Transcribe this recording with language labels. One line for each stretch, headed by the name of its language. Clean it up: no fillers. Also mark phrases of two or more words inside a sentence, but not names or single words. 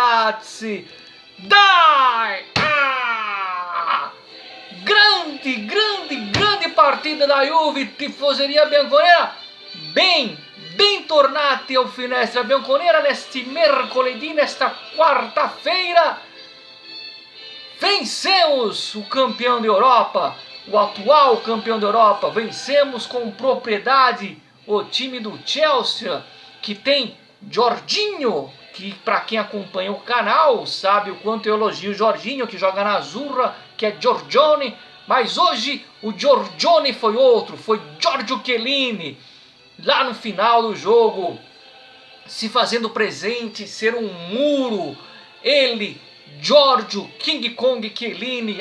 Italian: ragazzi! Dai!
Portuguese: Grande partida da Juve,
Italian: tifoseria bianconera, bentornati
Portuguese: ao Finestra Bianconera neste mercoledì, nesta quarta-feira. Vencemos o campeão da Europa, o atual campeão da Europa, vencemos com propriedade o time do Chelsea, que tem Jorginho, que para quem acompanha o canal sabe o quanto eu elogio o Jorginho, que joga na Azzurra, que é Giorgione, mas hoje o Giorgione foi outro, foi Giorgio Chiellini, lá no final do jogo, se fazendo presente, ser um muro, ele, Giorgio King Kong Chiellini.